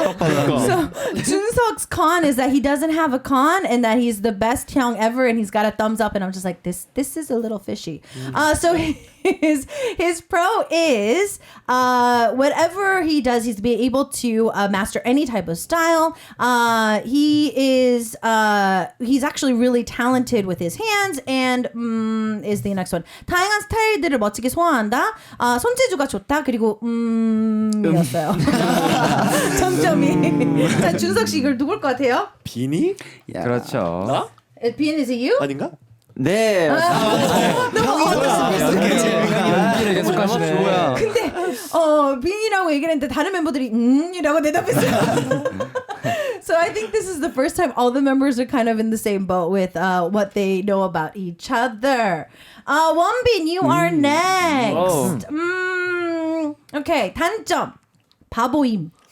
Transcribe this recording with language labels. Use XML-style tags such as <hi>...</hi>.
<en>So Junseok's con is that he doesn't have a con and that he's the best hyung ever and he's got a thumbs up and I'm just like this is a little fishy. So his pro is whatever he does, he's be able to master any type of style. He's actually really talented with his hands and is the next one.</en> <ko>다양한 스타일들을 멋지게 소화한다. 손재주가 좋다. 그리고 였어요. 점점이. 자, 준석 씨 이걸 누굴 것 같아요? 비니? 그렇죠. 나?</ko> <en>비엔 is it you?</en> <ko>아닌가? 네. 너무 연기를 계속 하시네. 근데 빈이라고 얘기를 했는데 다른 멤버들이 이라고 대답했어요.</ko> <en>So I think this is the first time all the members are kind of in the same boat with what they know about each other. 원빈, you are next.</en> <ko>Okay, 단점. 바보임.</ko>